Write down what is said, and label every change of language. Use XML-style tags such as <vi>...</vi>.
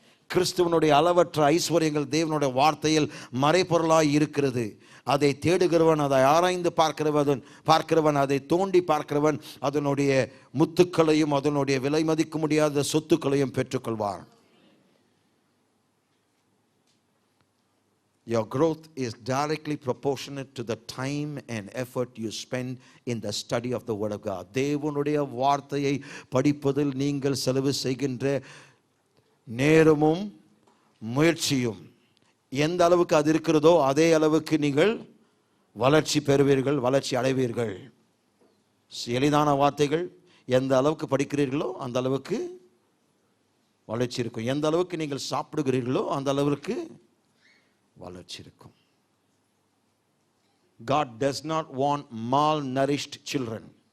<ta>கிறிஸ்துவனுடைய அளவற்ற ஐஸ்வர்யங்கள் தேவனுடைய வார்த்தையில் மறைபொருளாய் இருக்கிறது. அதை தேடுகிறவன், அதை ஆராய்ந்து பார்க்கிறவன், அதை தோண்டி பார்க்கிறவன் அதனுடைய முத்துக்களையும் அதனுடைய விலை மதிக்க முடியாத சொத்துக்களையும் பெற்றுக்கொள்வார்.</ta> <en>Your growth is directly proportionate to the time and effort you spend in the study of the word of God.</en> <ta>தேவனுடைய வார்த்தையை படிப்பதில் நீங்கள் செலவு செய்கின்ற நேரமும் முயற்சியும் எந்த அளவுக்கு அது இருக்கிறதோ அதே அளவுக்கு நீங்கள் வளர்ச்சி பெறுவீர்கள், வளர்ச்சி அடைவீர்கள். எளிதான வார்த்தைகள், எந்த அளவுக்கு படிக்கிறீர்களோ அந்த அளவுக்கு வளர்ச்சி இருக்கும். எந்த அளவுக்கு நீங்கள் சாப்பிடுகிறீர்களோ அந்த அளவுக்கு வளர்ச்சி இருக்கும்.</ta> <en>God does not want malnourished children.</en>